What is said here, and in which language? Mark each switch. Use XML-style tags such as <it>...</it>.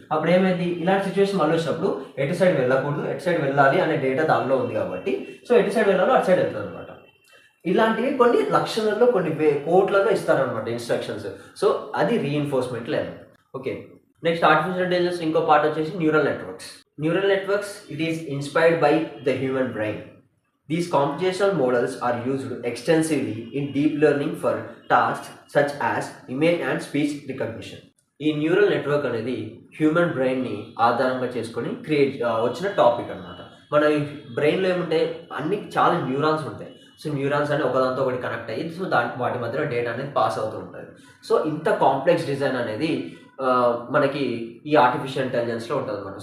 <te>అప్పుడు ఏమైంది, ఇలాంటి సిచ్యువేషన్ మళ్ళీ వచ్చినప్పుడు ఎటు సైడ్ వెళ్ళకూడదు ఎటు సైడ్ వెళ్ళాలి అనే డేటా దానిలో ఉంది కాబట్టి సో ఎటు సైడ్ వెళ్ళాలో అటు సైడ్ వెళ్తుంది అనమాట. ఇలాంటివి కొన్ని లక్షలలో కొన్ని కోట్లలో ఇస్తారనమాట ఇన్స్ట్రక్షన్స్. సో అది reinforcement learning. Okay, next artificial intelligence ఇంకో పార్ట్ వచ్చేసి neural networks.</te> <en>Neural networks it is inspired by the human brain. These computational models are used extensively in deep learning for tasks such as image and speech recognition.</en> <te>ఈ neural network అనేది human బ్రెయిన్ని ఆధారంగా చేసుకొని వచ్చిన topic అనమాట. మన బ్రెయిన్లో ఏముంటాయి, అన్ని చాలా న్యూరాన్స్ ఉంటాయి. సో న్యూరాన్స్ అని ఒకదాంతో ఒకటి కనెక్ట్ అయ్యి సో వాటి మధ్యలో డేటా అనేది పాస్ అవుతూ ఉంటుంది. సో ఇంత కాంప్లెక్స్ డిజైన్ అనేది మనకి ఈ ఆర్టిఫిషియల్ ఇంటెలిజెన్స్లో ఉంటుంది అనమాట.</te>